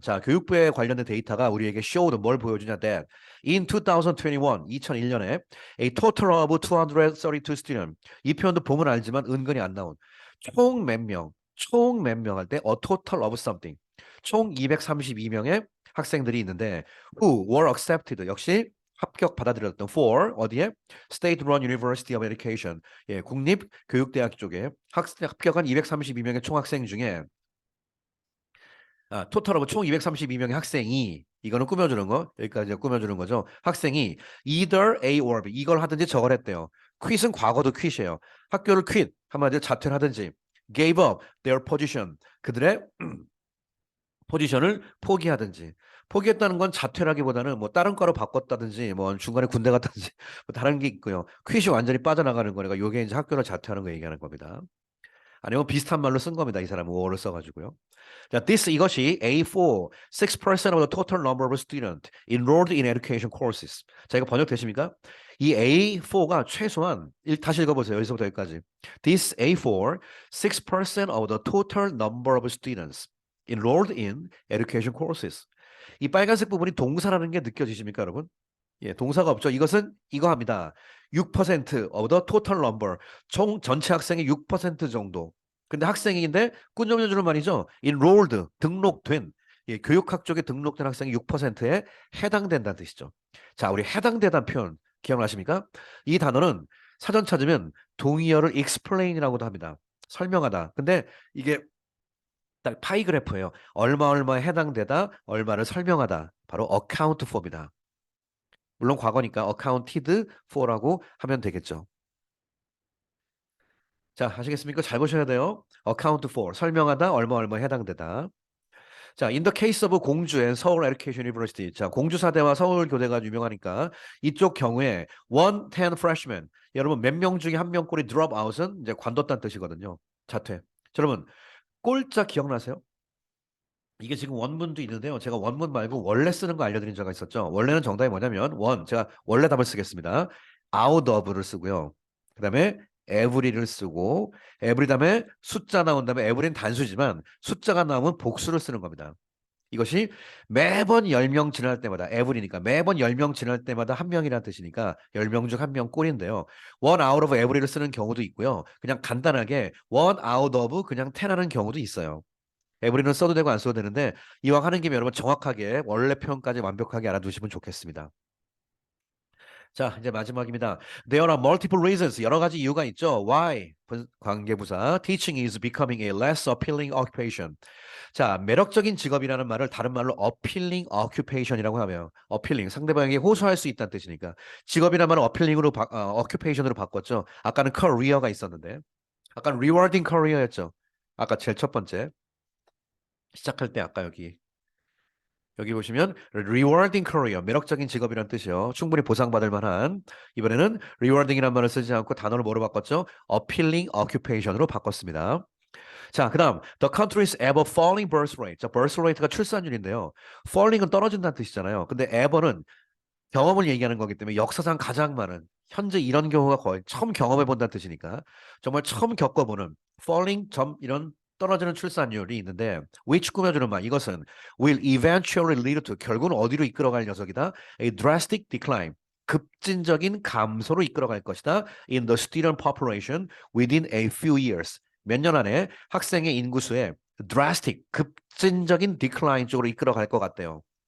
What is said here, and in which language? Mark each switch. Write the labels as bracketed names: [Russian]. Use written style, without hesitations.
[Korean] 자, 교육부에 관련된 데이터가 우리에게 [English] showed [Korean] 뭘 보여주냐 [English] that in 2021, [Korean] 2001년에 [English] a total of 232 students. [Korean] 이 표현도 보면 알지만 은근히 안 나온 총 몇 명, 총 몇 명 할 때 a total of something. 총 232명의 학생들이 있는데 [English] who were accepted. [Korean] 역시 합격 받아들였던 for 어디에? [English] State Run University of Education. [Korean] 예, 국립교육대학 쪽에 합격한 232명의 총학생 중에 토탈하고 총 232명의 학생이 이거는 꾸며주는 거 여기까지 꾸며주는 거죠. 학생이 either A or B 이걸 하든지 저걸 했대요. quit은 과거도 quit이에요. 학교를 quit 한마디로 자퇴를 하든지 [English] gave up their position [Korean] 그들의 포지션을 포기하든지 포기했다는 건 자퇴라기보다는 뭐 다른 과로 바꿨다든지 뭐 중간에 군대 갔다든지 뭐 다른 게 있고요. 퀴즈 완전히 빠져나가는 거니까 요게 이제 학교를 자퇴하는 거 얘기하는 겁니다. 아니면 비슷한 말로 쓴 겁니다. 이 사람은 워를 써가지고요. 자, 이것이 [English] A4 6% of the total number of students enrolled in education courses. [Korean] 자, 이거 번역되십니까? 이 A4가 최소한 다시 읽어보세요. 여기서부터 여기까지. [English] This A4 6% of the total number of students enrolled in education courses. [Korean] 이 빨간색 부분이 동사라는 게 느껴지십니까, 여러분? 예, 동사가 없죠. 이것은 이거 합니다. [English] 6% of the total number. [Korean] 총 전체 학생의 6% 정도. 근데 학생인데 꾸준히 말이죠. enrolled, 등록된. 예, 교육학 쪽에 등록된 학생이 6%에 해당된다는 뜻이죠. 자, 우리 해당되다는 표현 기억나십니까? 이 단어는 사전 찾으면 동의어를 explain이라고도 합니다. 설명하다. 근데 이게 딱 파이 그래프예요. 얼마에 해당되다, 얼마를 설명하다. 바로 account for입니다. 물론 과거니까 accounted for라고 하면 되겠죠. 자, 아시겠습니까? 잘 보셔야 돼요. account for, 설명하다, 얼마에 해당되다. [English] 자, in the case of 공주 and 서울 Education University. [Korean] 자, 공주사대와 서울교대가 유명하니까 이쪽 경우에 110 freshmen. 여러분 몇 명 중에 한 명꼴이 drop out은 이제 관뒀다는 뜻이거든요. 자퇴. 여러분 꼴짝 기억나세요? 이게 지금 원문도 있는데요. 제가 원문 말고 원래 쓰는 거 알려드린 적이 있었죠. 원래는 정답이 뭐냐면 제가 원래 답을 쓰겠습니다. out of를 쓰고요. 그 다음에 every를 쓰고 every 다음에 숫자 나온 다음에 every는 단수지만 숫자가 나오면 복수를 쓰는 겁니다. 이것이 매번 10명 지날 때마다 every니까 매번 10명 지날 때마다 한 명이라는 뜻이니까 10명 중 한 명 꼴인데요. one out of every를 쓰는 경우도 있고요. 그냥 간단하게 one out of 그냥 10 하는 경우도 있어요. 에브리는 써도 되고 안 써도 되는데 이왕 하는 김에 여러분 정확하게 원래 표현까지 완벽하게 알아두시면 좋겠습니다. 자, 이제 마지막입니다. [English] There are multiple reasons. [Korean] 여러 가지 이유가 있죠. Why? 관계부사. [English] Teaching is becoming a less appealing occupation. [Korean] 자, 매력적인 직업이라는 말을 다른 말로 appealing occupation이라고 하면 appealing, 상대방에게 호소할 수 있다는 뜻이니까 직업이라는 말을 appealing으로 occupation으로 바꿨죠. 아까는 career가 있었는데 아까는 rewarding career였죠. 아까 제일 첫 번째. 시작할 때 아까 여기 보시면 rewarding career 매력적인 직업이란 뜻이요. 충분히 보상받을 만한 이번에는 rewarding이라는 말을 쓰지 않고 단어를 뭐로 바꿨죠? appealing occupation으로 바꿨습니다. 자, 그다음 [English] the country's ever falling birth rate. [Korean] 자, birth rate가 출산율인데요. falling은 떨어진다는 뜻이잖아요. 근데 ever는 경험을 얘기하는 거기 때문에 역사상 가장 많은 현재 이런 경우가 거의 처음 경험해 본다는 뜻이니까 정말 처음 겪어보는 falling 점 이런 떨어지는 출산율이 있는데 which 꾸며주는 말 이것은 [English] will eventually lead to [Korean] 결국은 어디로 이끌어갈 녀석이다 [English] a drastic decline [Korean] 급진적인 감소로 이끌어갈 것이다 [English] in the student population within a few years [Korean] 몇 년 안에 학생의 인구수에 drastic 급진적인 decline 쪽으로 이끌어갈 것 같대요.